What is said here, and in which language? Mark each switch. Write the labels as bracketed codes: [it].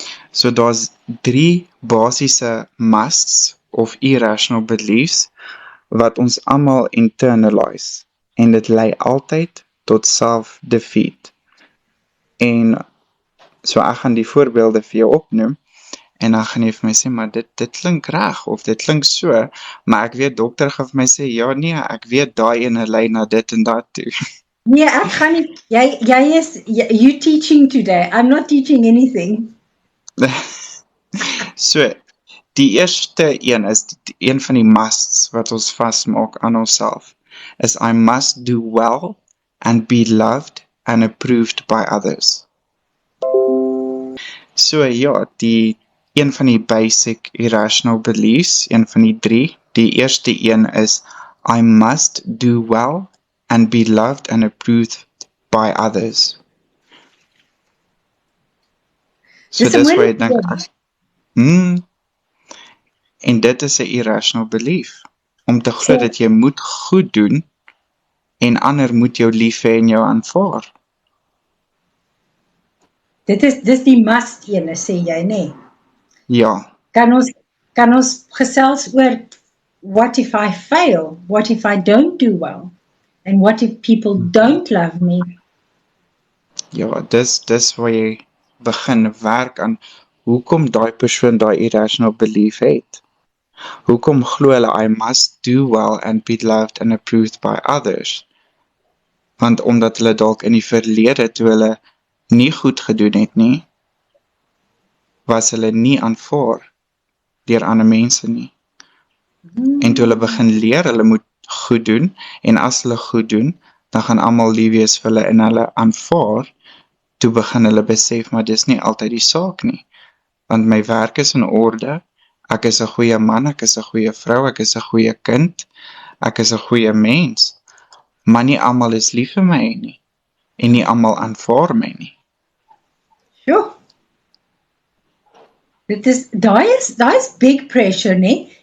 [af] So daar's 3 basiese musts of [en] irrational beliefs [af] wat ons almal internalize, en dit lei altyd tot self-defeat. En so ek gaan die voorbeelde vir jou opnoem, en dan gaan jy vir my sê, maar dit klink reg, of dit klink so, maar ek weet dokter gaan vir my sê, ja nee, ek weet daai ene lei na dit en dat toe. Nee, ek gaan nie, [en] you teaching today, I'm not teaching anything. [af] So, die eerste een is een van die musts wat ons vasmaak aan onsself, is [en] I must do well and be loved and approved by others. [af] So ja, een van die [en] basic irrational beliefs, [af] een van die 3, die eerste een is [en] I must do well and be loved and approved by others. [af] So dis waar jy dink, en dit is 'n [en] irrational belief, [af] om te glo dat jy moet goed doen en ander moet jou lief hê en jou aanvaar. Dis die must ene, sê jy, nee? Ja. Kan ons gesels oor [en] what if I fail? What if I don't do well? And what if people don't love me? [af] Ja, dis waar jy begin werk aan hoekom daai persoon daai [en] irrational belief [af] het. Hoekom glo hulle [en] I must do well and be loved and approved by others? [af] Want omdat hulle dalk in die verlede toe hulle nie goed gedoen het nie, was hulle nie aanvaar deur ander mense nie. En toe hulle begin leer, hulle moet goed doen, en as hulle goed doen, dan gaan almal lief wees vir hulle en hulle aanvaar, toe begin hulle besef, maar dis nie altyd die saak nie. Want my werk is in orde, ek is 'n goeie man, ek is 'n goeie vrou, ek is 'n goeie kind, ek is 'n goeie mens, maar nie almal is lief vir my nie, en nie almal aanvaar my nie. Jo. Daai is [en] big pressure, [af] nee?